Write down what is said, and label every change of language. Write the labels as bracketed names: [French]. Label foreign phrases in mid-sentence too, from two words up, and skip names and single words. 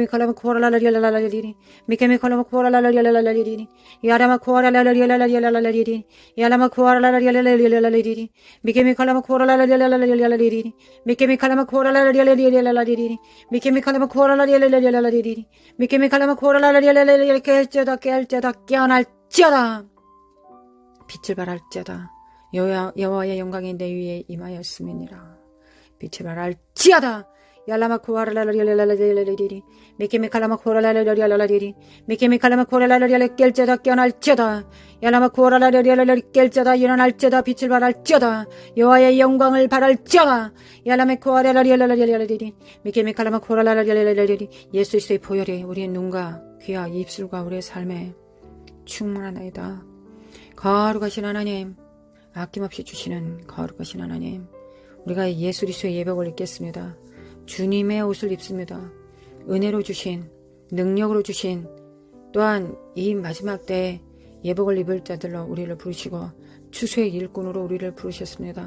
[Korean] 칼라마쿠 아랄라리알라리리 미케미 칼라마쿠 아랄라리알라리리 야라마쿠 아랄라리알라리리 야라마쿠 아랄라리알라리리 미케미 칼라마쿠 아랄라리알라리리 미케미 칼라마쿠 아랄라리알라리리 미케미 칼라마쿠 아랄라리알라리리 미케미 칼라마쿠 아랄라리알라리리 깰지어다 깨어날지어다 빛을 발할지어다 여호와의 영광이 내 위에 임하였음이니라. 빛을 발할지어다 Yalama kuaralalalalalalalalaliri. Mikimi kalama kuaralalalalalaliri. Mikimi kalama kuaralalalalalaliri. 깰자다 깨어날지어다. Yalama kuaralalalalalaliri. 깰자다 일어날지어다. 빛을 발할지어다. 여호와의 영광을 발할지어다. Yalama kuaralalalalalaliri. Mikimi kalama kuaralalalalalaliri. 예수 그리스도의 보혈이 우리의 눈과 귀와 입술과 우리의 삶에 충만하나이다. 거룩하신 하나님, 아낌없이 주시는 거룩하신 하나님, 우리가 예수 그리스도의 예복을 입겠습니다. 주님의 옷을 입습니다. 은혜로 주신, 능력으로 주신, 또한 이 마지막 때에 예복을 입을 자들로 우리를 부르시고 추수의 일꾼으로 우리를 부르셨습니다.